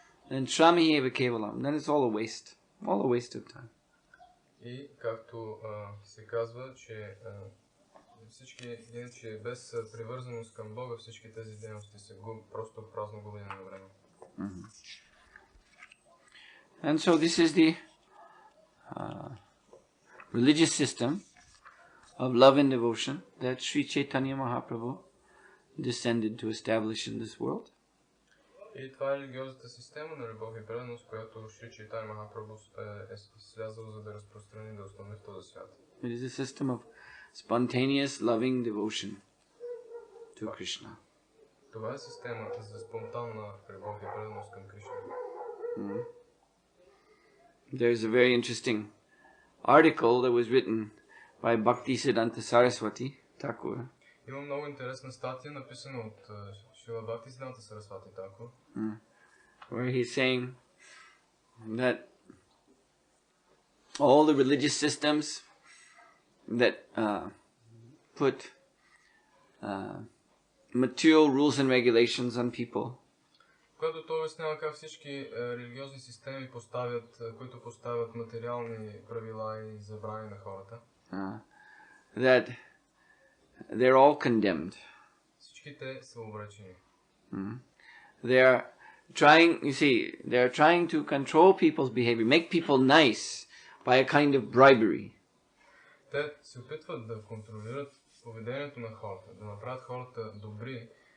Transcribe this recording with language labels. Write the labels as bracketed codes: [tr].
[en] And [sa] shrami eva kevalam, [en] then it's all a waste of time. [bg] И както се казва, че всички иначе без привързаност към Бога, всички тези дейности са просто празно губене на време. [en] And so this is the religious system of love and devotion that Sri Chaitanya Mahaprabhu descended to establish in this world. [bg] И това е религиозната система на любов и преданост, която Шри Чайтания Махапрабху е слязал за да разпространи, да установи в този свят. [en] It is a system of spontaneous loving devotion to Krishna. [bg] Това е система за спонтанна любов и преданост към Кришна. [en] There's a very interesting article that was written by Bhakti Siddhanta Saraswati Thakur. [bg] Има много интересна статия, написана от Шрила Бхакти Сиданта Сарасвати Такур, [en] where he's saying that all the religious systems that put material rules and regulations on people, [bg] което той обяснява как всички религиозни системи които поставят материални правила и забрани на хората, [en] that they're all condemned. [bg] Всичките са обречени. [en] They are trying to control people's behavior, make people nice by a kind of bribery. [bg] Те се опитват да контролират поведението на хората, да направят хората добри